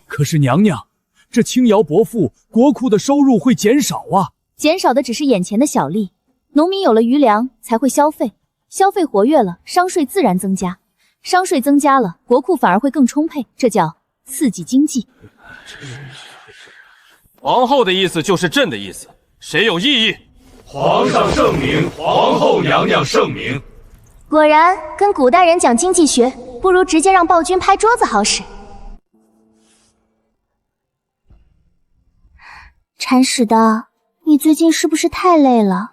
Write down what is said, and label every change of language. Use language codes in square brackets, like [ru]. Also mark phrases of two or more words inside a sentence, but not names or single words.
[zh] 可是娘娘，這輕徭薄賦，國庫的收入會減少啊！減少的只是眼前的小利，農民有了餘糧才會消費，消費活躍了，商稅自然增加，商稅增加了，國庫反而會更充沛，這叫刺激經濟。皇後的意思就是朕的意思，誰有異議？皇上圣明，皇后娘娘圣明。果然，跟古代人讲经济学，不如直接让暴君拍桌子好使。铲屎的，你最近是不是太累了？